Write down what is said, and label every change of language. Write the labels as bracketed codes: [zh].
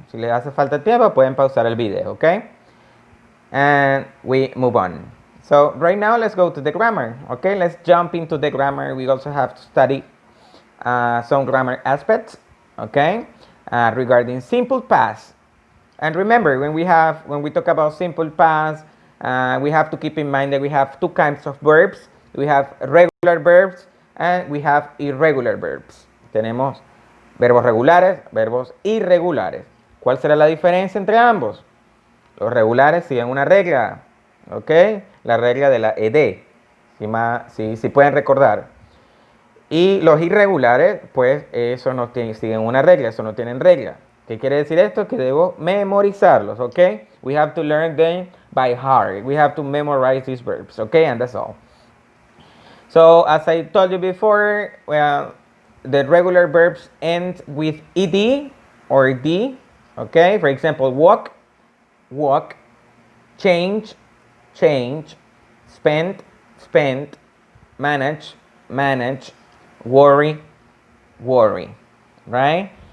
[es] Si les hace falta tiempo, pueden pausar el video, okay? [en] And we move on. So right now, let's go to the grammar, okay? Let's jump into the grammar. We also have to study some grammar aspects, okay? Regarding simple past. And remember, when we talk about simple past, we have to keep in mind that we have two kinds of verbs. We have regular verbs and we have irregular verbs. [es] Tenemos verbos regulares, verbos irregulares. ¿Cuál será la diferencia entre ambos? Los regulares siguen una regla, ¿ok? La regla de la ed, si pueden recordar. Y los irregulares, pues eso no siguen una regla, eso no tienen regla. ¿Qué quiere decir esto? Que debo memorizarlos, ¿ok? [en] We have to learn them by heart. We have to memorize these verbs, ¿ok? And that's all. So, as I told you before, well, the regular verbs end with ed or d, okay? For example, walk, walk, change, change, spend, spend, manage, manage, worry, worry, right?